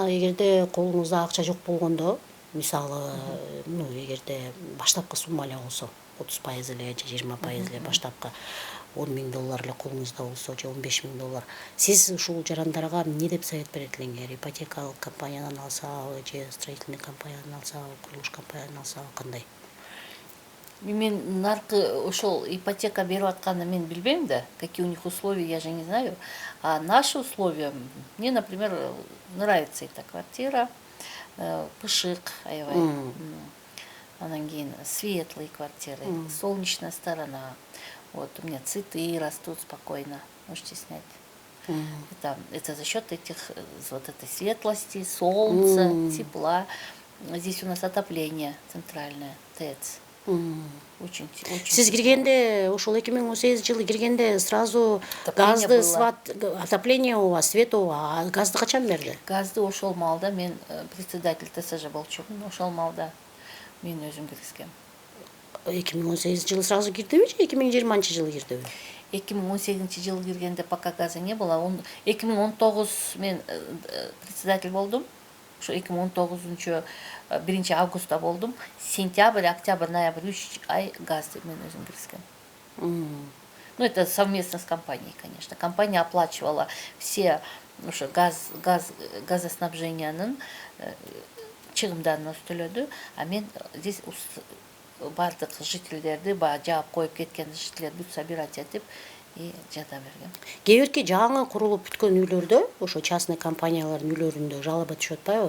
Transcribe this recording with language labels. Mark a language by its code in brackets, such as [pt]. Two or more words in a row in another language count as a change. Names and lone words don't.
[ky] Эгерде колуңузда акча жок болгондо, мисалы, эгерде баштапкы сумма эле болсо, 30% эле же 20% эле баштапкы $10.000 эле колуңузда болсо же $15.000. Сиз ушул жарандарга эмне деп совет берет элеңер? Ипотекалык компаниядан алсабы же строительный компаниядан алсабы, курулуш компаниядан алсабы кандай? Мен наркы ошол ипотека берип атканын мен билбейм да, [ru] какие у них условия, я же не знаю. А наши условия, мне, например, нравится эта квартира, [ky] пышык, аябай. Анан кийин [ru] светлые квартиры, солнечная сторона. Вот у меня цветы растут спокойно, можете снять. Это за счет этих вот этой светлости, солнца, тепла. Здесь у нас отопление центральное, ТЭЦ. Очень. [ky] Сиз киргенде, ошол 2018 жылы киргенде сразу [ru] Отопление [ky] газды, [ru] было. [ky] отопление ооба, свет ооба. А газды качан берди? Газды ошол малда мен [ru] председатель ТСЖ [ky] болчумун, ошол малда мен өзүм киргизгем. 2018 жылы сразу кирдиби же 2020 жылы кирдиби? [ru] 2018 [ky] жылы киргенде [ru] пока газа не было. [ky] 2019 мен председатель болдум. Ошо 2019 1 августта болдум. Сентябрь, октябрь, ноябрь 3 ай газды мен өзүм киргизгем. [ru] Ну, это совместно с компанией, конечно. Компания оплачивала все [ky] газоснабжениянын чыгымдарын төлөдү, а мен здесь бардык жительдерди жаап коюп кеткен жительдерди собирать этип и жада бергем. Кээ бирки жаңы курулуп бүткөн үйлөрдө, ошо частный компаниялардын үйлөрүндө жалоба түшүп атпайбы?